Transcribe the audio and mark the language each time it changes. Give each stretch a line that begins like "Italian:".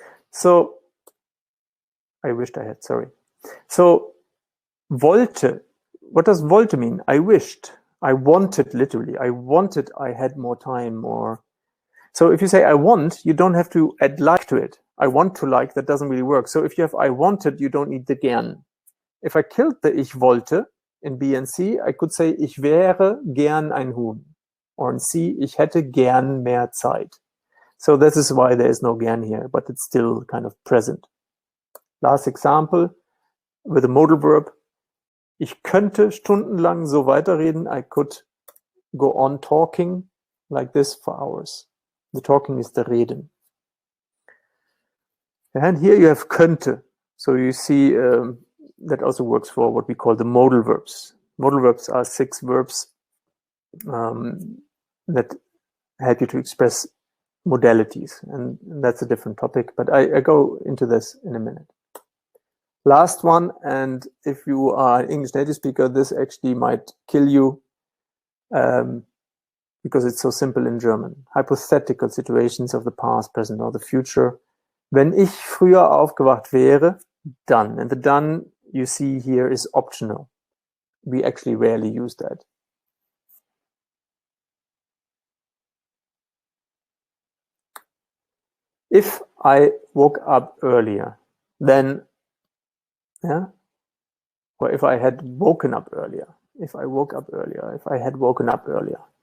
English: So I wished I had, sorry. So wollte, what does wollte mean? I wished, I wanted, literally. I wanted I had more time, or so if you say I want, you don't have to add like to it. I want to like, that doesn't really work. So if you have I wanted, you don't need the gern. If I killed the
German: ich wollte
English: in B and C, I could say
German: ich wäre gern ein Huhn.
English: Or in C,
German: ich hätte gern mehr Zeit.
English: So this is why there is no gern here, but it's still kind of present. Last example with a modal verb.
German: Ich könnte stundenlang so weiterreden.
English: I could go on talking like this for hours. The talking is the reden. And here you have könnte. So you see that also works for what we call the modal verbs. Modal verbs are 6 verbs that help you to express modalities. And that's a different topic, but I go into this in a minute. Last one, and if you are an English native speaker, this actually might kill you because it's so simple in German. Hypothetical situations of the past, present, or the future.
German: Wenn ich früher aufgewacht wäre, dann.
English: And the done you see here is optional. We actually rarely use that. If I woke up earlier, then, yeah, or if I had woken up earlier, if I woke up earlier, if I had woken up earlier.